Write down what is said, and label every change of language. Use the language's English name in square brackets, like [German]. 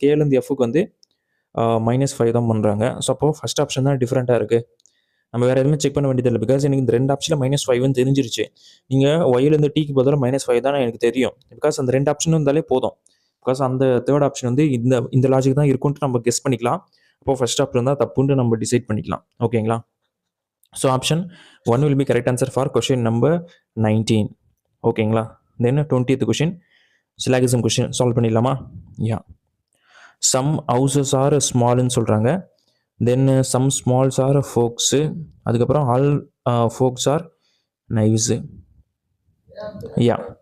[Tamil] கேலேருந்து எஃப்க்கு வந்து -5 தான் பண்ணுறாங்க. ஸோ அப்போ ஃபஸ்ட் ஆப்ஷன் தான் டிஃப்ரெண்ட்டாக இருக்குது. நம்ம வேறு எதுவுமே செக் பண்ண வேண்டியதில்லை. பிகாஸ் எனக்கு இந்த 2 ஆப்ஷனில் -5ன்னு தெரிஞ்சிருச்சு. நீங்கள் ஒய்லேருந்து டீக்கு பதிலாக -5 தான் எனக்கு தெரியும். பிகாஸ் அந்த 2 ஆப்ஷன் இருந்தாலே போதும். பிகாஸ் அந்த தேர்ட் ஆப்ஷன் வந்து இந்த லாஜிக் தான் இருக்குன்ட்டு நம்ம கெஸ் பண்ணிக்கலாம். அப்போ ஃபர்ஸ்ட் ஆப்ஷன் தான் தப்புன்னு நம்ம டிசைட் பண்ணிக்கலாம். ஓகேங்களா? [English] So option 1 will be correct answer for question number 19. [Tamil] ஓகேங்களா? தென் 20th question syllogism question solve பண்ணிடலாமா? [English] Yeah. Some houses are ஸ்மால்னு [Tamil] சொல்கிறாங்க. [English] Then some smalls are fox. [Tamil] அதுக்கப்புறம் [English] All fox are knives. Yeah.